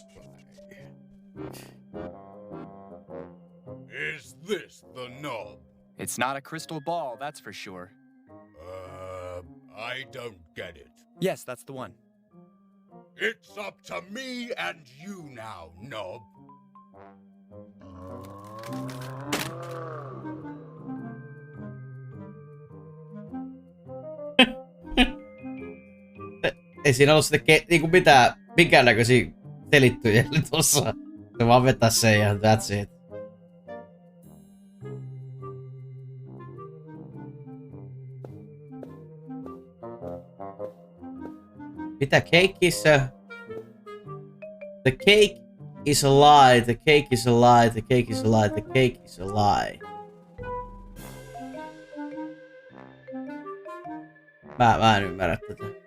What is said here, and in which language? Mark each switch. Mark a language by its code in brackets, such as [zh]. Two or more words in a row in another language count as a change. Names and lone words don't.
[en] play. Is this the knob? It's not a crystal ball, that's for sure. I don't get it. Yes, that's the one. It's up to me and you now, knob. [fi] Ei siinä ollut sitten niinku minkään näköisiä selittyjä tossa. Se vaan vetää sen ja [en] that's it. [fi] Mitä [en] cake is a... The cake is a lie, the cake is a lie, the cake is a lie, the cake is a lie. [fi] Mä en ymmärrä tätä.